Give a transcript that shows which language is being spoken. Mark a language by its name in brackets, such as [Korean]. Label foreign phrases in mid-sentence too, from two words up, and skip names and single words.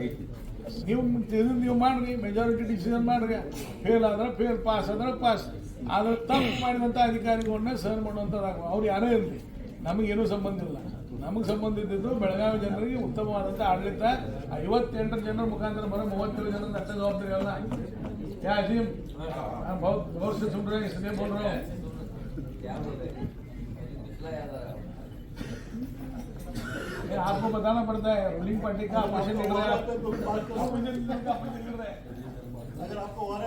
[Kannada] ನೀವು ಮಾಡ್ರಿ, [English] majority decision [Kannada] ಮಾಡ್ರಿ. ಫೇಲ್ ಆದ್ರೆ ಫೇಲ್, ಪಾಸ್ ಆದ್ರೆ ಪಾಸ್. ಆದ್ರೆ ತಪ್ಪು ಮಾಡಿದಂಥ ಅಧಿಕಾರಿಗಳನ್ನ ಸಹನ್ ಮಾಡುವಂಥದ್ದು ಅವ್ರು ಯಾರೇ ಇರಲಿ, ನಮಗೇನೂ ಸಂಬಂಧ ಇಲ್ಲ. ನಮಗೆ ಸಂಬಂಧ ಇದ್ದಿದ್ದು ಬೆಳಗಾವಿ ಜನರಿಗೆ ಉತ್ತಮವಾದಂಥ ಆಡಳಿತ. 58 ಜನರ ಮುಖಾಂತರ ಬರೋ 37 ಜನರ ಅಷ್ಟ ಜವಾಬ್ದಾರಿ ಅಲ್ಲ. [Hindi] क्या अजीम बहुत से सुन रहे हैं, इसलिए बोल रहा हूँ. आपको बताना पड़ता है, [English] ruling party [Hindi] का [English] opposition leader [Hindi] है, अगर आपको हो रहा है तो बात करो.